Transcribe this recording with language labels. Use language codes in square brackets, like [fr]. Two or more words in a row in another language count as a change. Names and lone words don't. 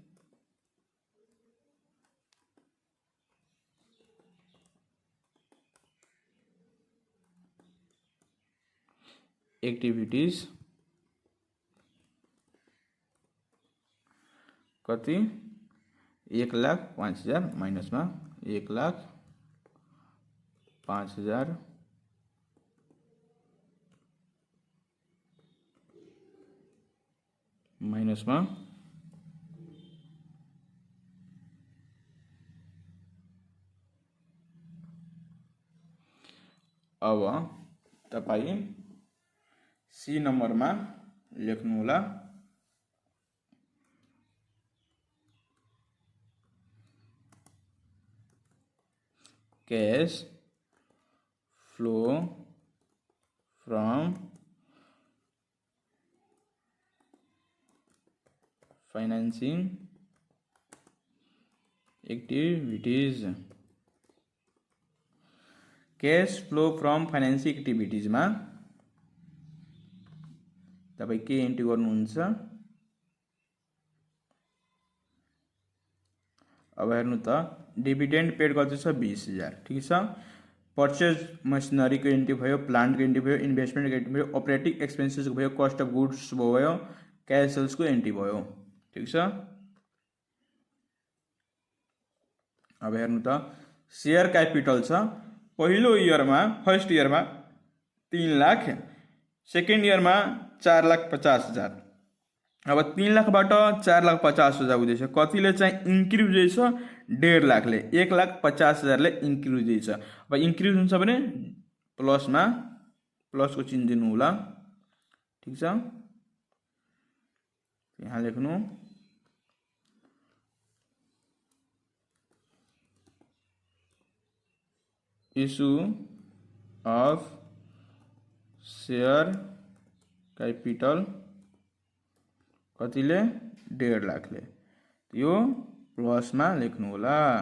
[ne] एक्टिविटीज कति 1,05,000 माइनस में 1,05,000 माइनस में अब तपाई सी नंबर में लेख्नु होला [en] cash flow from financing activities cash flow from financing activities में [ne] तपाई के एन्ट्री गर्नुहुन्छ। अब हेर्नु त [en] dividend paid [ne] कति छ 20,000 ठीक छ। [en] purchase machinery [ne] को एन्ट्री भयो प्लान्ट को एन्ट्री भयो इन्भेस्टमेन्ट को एन्ट्री भयो [en] operating expenses [ne] भयो [en] cost of goods [ne] भयो [en] cash sales [ne] को एन्ट्री भयो ठीक छ। अब हेर्नु त [en] share capital [ne] छ पहिलो इयर में [en] first year [ne] में 3 लाख [en] second year [ne] में 4,50,000 अब 3 लाखबाट 4,50,000 हुँदैछ कतिले चाहिँ इन्क्रिज हुँदैछ 1.5 लाखले 1,50,000 ले इन्क्रिज हुँदैछ। अब इन्क्रिज हुन्छ भने प्लस में प्लस को चिन्ह दिनु होला ठीक छ। यहाँ लेख्नु [en] issue of share capital [ne] कतिले 1.5 लाखले यो प्लस में लेख्नु होला।